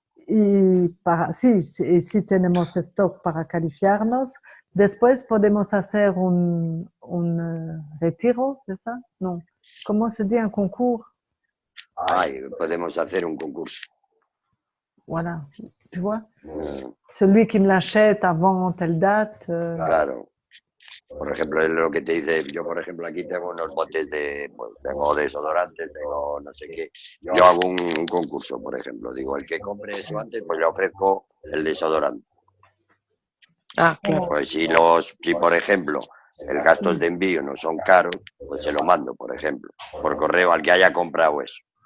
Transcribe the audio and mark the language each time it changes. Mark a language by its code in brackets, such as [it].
[es] Y si tenemos stock para calificarnos, después podemos hacer un retiro, ¿es ça? No. ¿Cómo se dice? Un concurso. Ay, podemos hacer un concurso. [fr] Voilà. Tu vois? Mm, Celui qui me l'achète avant telle date. [es] Claro. Por ejemplo, es lo que te dice, yo por ejemplo aquí tengo unos botes pues tengo desodorantes, tengo no sé qué. Yo hago un concurso, por ejemplo. Digo, el que compre eso antes, pues le ofrezco el desodorante. Ah, claro. Pues si por ejemplo, el gastos de envío no son caros, pues se lo mando, por ejemplo, por correo al que haya comprado eso.